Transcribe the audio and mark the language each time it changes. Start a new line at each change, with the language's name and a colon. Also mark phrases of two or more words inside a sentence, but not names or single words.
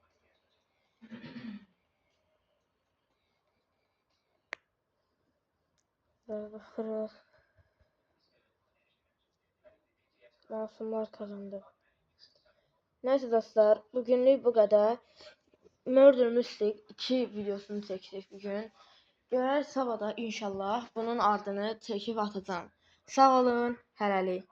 Azerbaijani: Baxırıq.
Turkish: Masumlar kazandı. Neyse dostlar, bugünlük bu kadar. Murder Mystery 2 videosunu çektik bugün.
Azerbaijani: Görər sabada inşallah bunun ardını çekib atacağım. Sağ olun, hələlik.